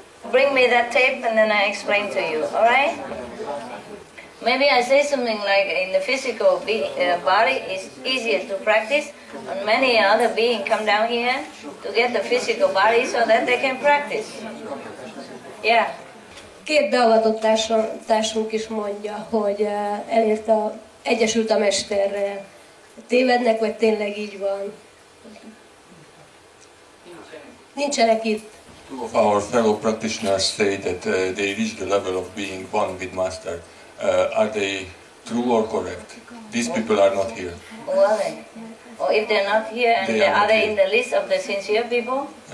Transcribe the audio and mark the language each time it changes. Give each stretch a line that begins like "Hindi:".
English: Bring me that tape and then I explain to you, alright? Maybe I say something like in the physical body it's easier to practice, and many other beings come down here to get the physical body so that they can practice. Yeah.
Hungarian: Két beavatott társunk is mondja, hogy elérte, egyesült a Mesterrel. Tévednek, vagy tényleg így van? Nincsenek itt.
English: Two of our fellow practitioners say that they reach the level of being one with Master. Are they true or correct? These people are not here. Who are they? Or if they're not here, and are they in the list of the sincere people?